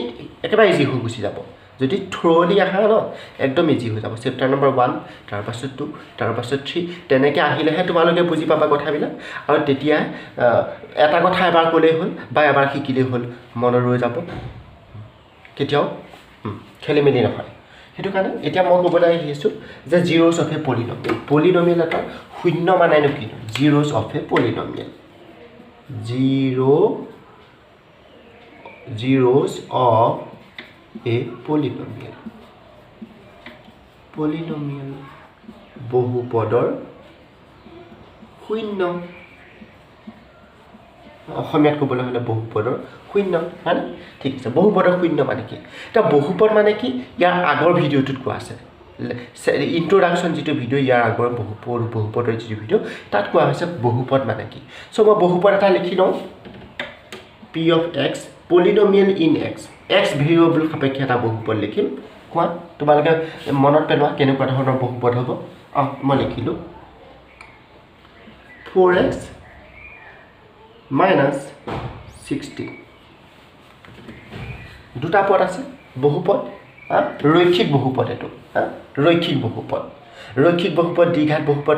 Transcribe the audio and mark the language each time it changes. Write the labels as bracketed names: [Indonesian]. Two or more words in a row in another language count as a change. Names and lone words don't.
[Assamese] একেবাৰে ইজি হৈ গুছি যাব যদি থ্ৰলি আহা ন একদম ইজি হৈ যাব চেপ্টাৰ নম্বৰ 1 তাৰ পাছত 2 তাৰ পাছত 3 তেনেকৈ আহিলেহে তোমালোকে বুজি পাবা কথাবিলাক আৰু তেতিয়া এটা কথা এবাৰ ক'লেই হ'ল বা এবাৰ শিকিলেই হ'ল মনত ৰৈ যাব কেতিয়াও খেলিমেলি নহয় হেতু কাৰণে এতিয়া মই ক'বলৈ আহিছো যে [English] zeros of a polynomial [Assamese] polynomial এটা শূন্য মানে কি [English] zeros of a polynomial zeros of a polynomial [Assamese] বহুপদৰ শূন্য অসমীয়াত ক'বলৈ হলে বহুপদৰ শূন্য মানে ঠিক আছে বহুপদৰ শূন্য মানে কি এটা বহুপদ মানে কি ইয়াৰ আগৰ ভিডিওটোত কোৱা আছে ইন্ট্ৰোডাকশন যেটো ভিডিও ইয়াৰ আগৰ বহুপদৰ যেটো ভিডিও তাত কোৱা হৈছে বহুপদ মানে কি সো মই বহুপদ এটা লিখি লওঁ [English] p of x polynomial in x [Assamese] x ভেৰিয়েবল সাপেক্ষে এটা বহুপদ লিখিম কোৱা তোমালোকে মনত পেলোৱা কেনেকুৱা ধৰণৰ বহুপদ হ'ব মই লিখিলো 4x minus 16 দুটা পদ আছে বহুপদ ৰৈখিক বহুপদ এটো ৰৈখিক বহুপদ দ্বিঘাত বহুপদ